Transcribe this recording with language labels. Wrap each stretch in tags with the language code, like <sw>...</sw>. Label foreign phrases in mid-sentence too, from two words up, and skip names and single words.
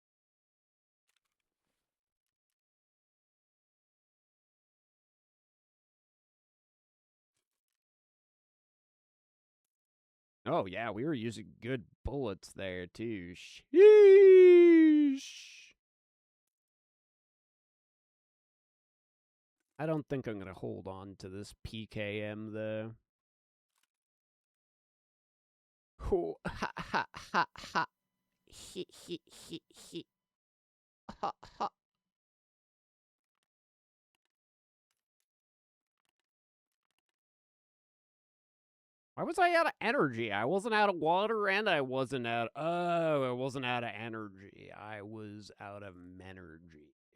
<en>Oh, yeah, we were using good bullets there, too. Sheesh. I don't think I'm going to hold on to this PKM, though. Oh, ha, ha, ha, ha. He, he. Ha, ha. Why was I out of energy? I wasn't out of water and I wasn't out... Oh, I wasn't out of energy. I was out of menergy.</en>